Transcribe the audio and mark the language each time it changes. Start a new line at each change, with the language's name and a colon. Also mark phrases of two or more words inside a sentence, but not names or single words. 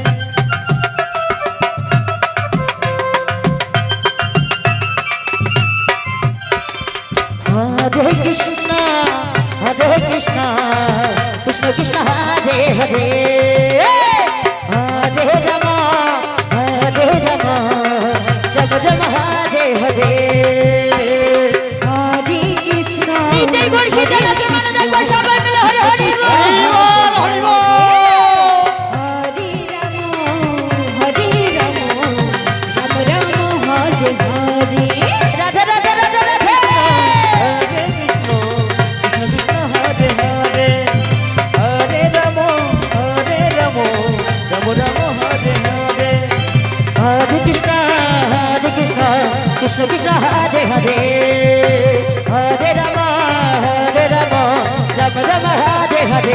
Sanskrit: हरे कृष्ण कृष्ण कृष्ण हरे हरे हरे राम राम राम हरे हरे हरे कृष्ण
Bangla: সবাই মিলে
Sanskrit: হরে হরে হরে রাম হরে হরে রাধে রাধে রাধে রাধে हरे कृष्ण हरे हरे हरे राम राम राम हरे हरे हरे कृष्ण कृष्ण कृष्ण हरे हरे हरे राम राम राम हरे हरे